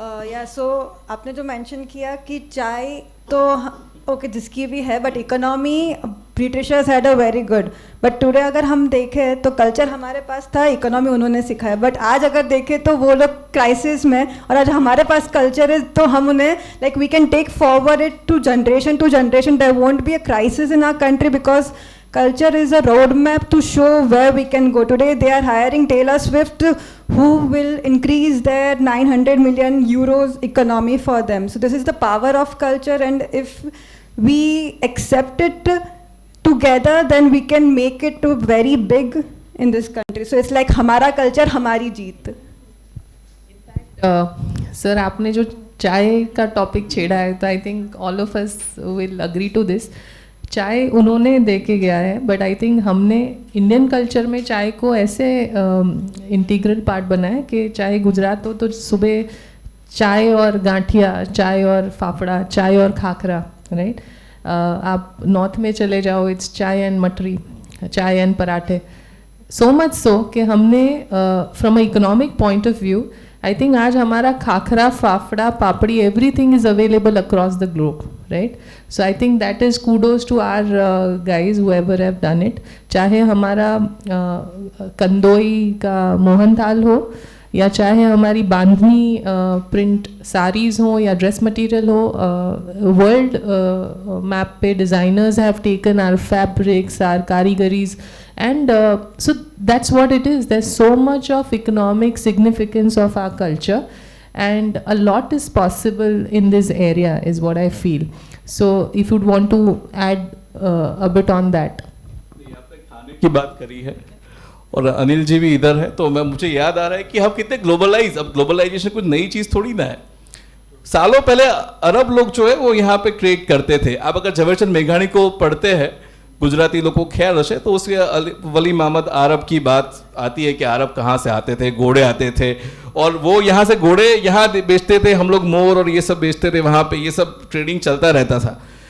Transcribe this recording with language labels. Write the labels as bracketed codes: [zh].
[en] या सो [hi] आपने जो मेंशन किया कि चाय तो ओके जिसकी भी है, [en] but economy Britishers had a very good, but today [hi] अगर हम देखें तो कल्चर हमारे पास था, [en] economy [hi] उन्होंने सिखाया, [en] but [hi] आज अगर देखें तो वो लोग [en] crisis में, [hi] और आज हमारे पास कल्चर है तो हम उन्हें [en] Like we can take forward it to generation, there won't be a crisis in our country because culture is a roadmap to show where we can go. Today they are hiring Taylor Swift, who will increase their 900 million euros economy for them. So this is the power of culture, and if we accept it together, then we can make it to very big in this country. So it's like [hi] हमारा [en] culture [hi] हमारी जीत. Sir आपने जो चाय का topic छेड़ा है, तो [en] I think all of us will agree to this. [hi] चाय उन्होंने दे के गया है, [en] but I think [hi] हमने इंडियन कल्चर में चाय को ऐसे [en] integral part [hi] बनाया कि चाहे गुजरात हो तो सुबह चाय और गांठिया, चाय और फाफड़ा, चाय और खाखरा, [en] Right. [hi] आप नॉर्थ में चले जाओ, [en] it's [hi] चाय एंड मटरी, चाय एंड पराठे। [en] so much so [hi] कि हमने [en] from a economic point of view, I think [hi] आज हमारा [en] Khakhra, fafda, papdi, everything is available across the globe, right. So I think that is kudos to our guys whoever have done it. [hi] चाहे हमारा कंदोई का मोहनथाल हो, या चाहे हमारी बांधनी प्रिंट साड़ीज़ हो या ड्रेस मटेरियल हो, [en] World map पे designers have taken our fabrics, our कारीगरीज, and so that's what it is. There's so much of economic significance of our culture, and a lot is possible in this area is what I feel. So if you'd want to add a bit on that. [hi] आपने खाने की बात करी है और अनिल जी भी इधर है, तो मुझे याद आ रहा है कि हम कितने ग्लोबलाइज, अब ग्लोबलाइजेशन कुछ नई चीज़ थोड़ी ना है। सालों पहले अरब लोग जो है वो यहाँ पे क्रिएट करते थे। आप अगर झवेरचंद मेघाणी को पढ़ते हैं, गुजराती लोग को ख्याल रहे, तो उसके वली मोहम्मद अरब की बात आती है कि अरब कहाँ से आते थे, घोड़े आते थे, और वो यहाँ से घोड़े यहाँ बेचते थे, हम लोग मोर और ये सब बेचते थे वहाँ पे, ये सब ट्रेडिंग चलता रहता था।